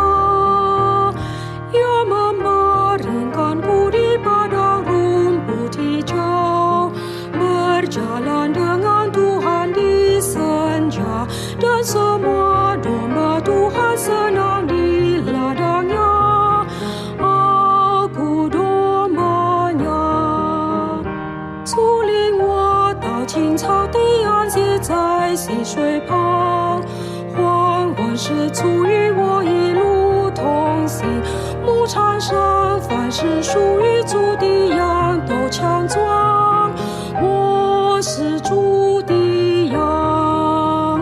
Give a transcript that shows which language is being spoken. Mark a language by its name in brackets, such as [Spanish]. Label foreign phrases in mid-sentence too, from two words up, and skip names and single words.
[Indonesian] Ia membaringkanku di padang rumput hijau, berjalan dengan Tuhan di senja, dan semua domba Tuhan senang di ladangnya. Aku dombanya。 [Chinese] 竹林卧到青草地安歇在溪水旁，黄昏时足与我一路同行。牧场上凡是属于主的羊都强壮，我是主的羊。